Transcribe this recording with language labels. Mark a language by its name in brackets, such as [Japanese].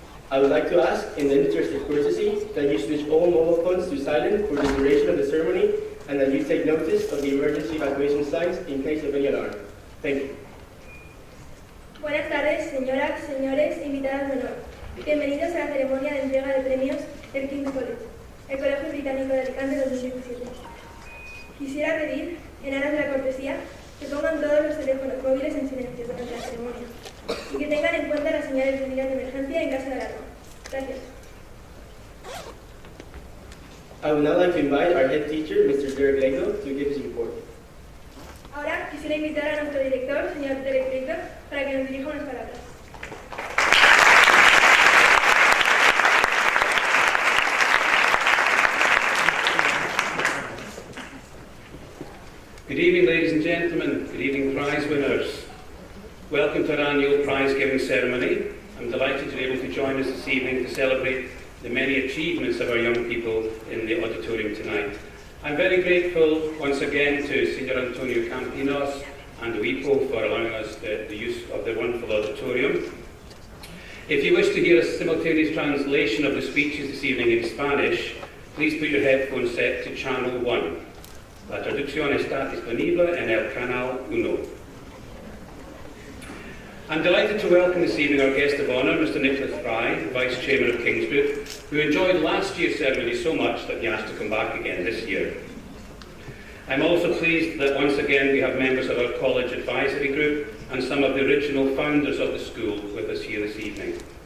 [English] I would like to ask, in the interest of courtesy, that you switch all mobile phones to silent for the duration of the ceremony and that you take notice of the emergency evacuation signs in case of any alarm. Thank you. [Spanish] Buenas tardes, señoras, señores, invitadas de honor. Bienvenidos a la ceremonia de entrega de premios del King's College, el Colegio Británico de Alicante 2017. Quisiera pedir, en aras de la cortesía, que pongan todos los teléfonos móviles en silencio durante la ceremonia y que tengan en cuenta las señales de medidas de emergencia en caso de alarma. Gracias. [English] I would now like to invite our head teacher, Mr. Derek Legno, to give his report. [Spanish] Ahora quisiera invitar a nuestro director, señor Derek Legno, para que nos dirija unas palabras. [English] Good evening, ladies and gentlemen. Good evening, prize winners. Welcome to our annual prize giving ceremony. I'm delighted to be able to join us this evening to celebrate the many achievements of our young people in the auditorium tonight. I'm very grateful once again to Sr. Antonio Campinos and WIPO for allowing us the use of their wonderful auditorium. If you wish to hear a simultaneous translation of the speeches this evening in Spanish, please put your headphones set to channel 1. [Spanish] La traducción está disponible en el canal 1. [English] I'm delighted to welcome this evening our guest of honour, Mr. Nicholas Fry, Vice Chairman of King's Group, who enjoyed last year's ceremony so much that he asked to come back again this year. I'm also pleased that once again we have members of our College Advisory Group and some of the original founders of the school with us here this evening.